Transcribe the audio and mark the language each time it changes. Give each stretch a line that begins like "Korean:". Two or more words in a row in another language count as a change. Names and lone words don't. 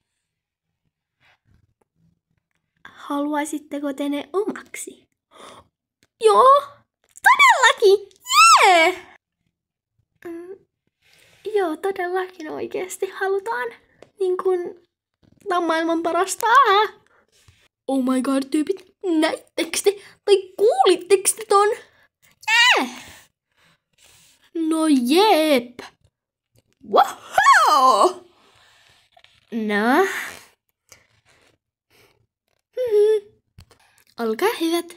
Finnish: Haluaisitteko te ne omaksi? Joo, todellakin! Jee! Joo, todellakin oikeesti halutaan. Niin kuin tää on maailman parasta.
English: Oh my god,
Finnish: tyypit, näittekö te? Tai kuulitteko te ton? Jee! No jep!
English: Wow! No.
Finnish: Olkaa hyvät.